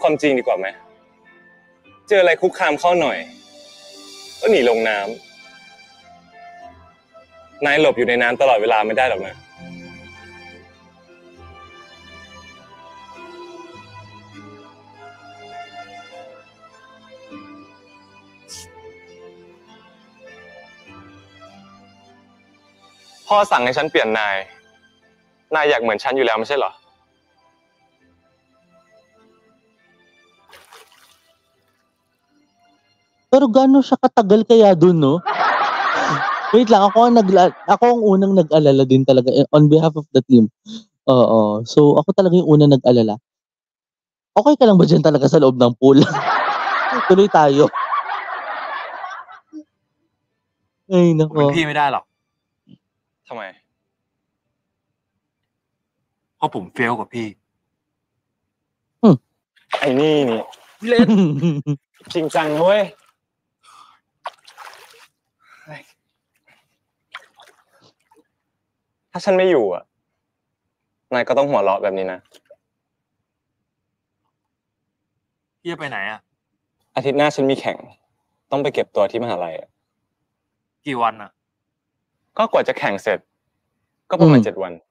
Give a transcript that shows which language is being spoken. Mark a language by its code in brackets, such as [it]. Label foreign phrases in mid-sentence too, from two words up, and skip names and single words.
[th] ความจริงดีกว่าไหมเจออะไรคุกคามเข้าหน่อยก็หนีลงน้ำนายหลบอยู่ในน้ำตลอดเวลาไม่ได้หรอกนะพ่อสั่งให้ฉันเปลี่ยนนายอยากเหมือนฉันอยู่แล้วไม่ใช่เหรอ [tl] Pero gaano siya katagal kaya dun, no? Wait lang, ako ang unang nag-alala din talaga [en] on behalf of the team. [tl] Oo. So, ako talaga yung unang nag-alala. Okay ka lang ba dyan talaga sa loob ng pool? Tuloy tayo. Ay, [th] ผมเป็น [tl] nako. [th] พี่ไม่ได้หรอกทำไมเพราะผมเฟลกว่าพี่ไอ้นี่เล่นจริงจังเว้ย ถ้าฉันไม่อยู่อ่ะนายก็ต้องหัวเราะแบบนี้นะพี่จะไปไหนอ่ะอาทิตย์หน้าฉันมีแข่งต้องไปเก็บตัวที่มหาลัยกี่วันอ่ะก็กว่าจะแข่งเสร็จก็ประมาณ7 วัน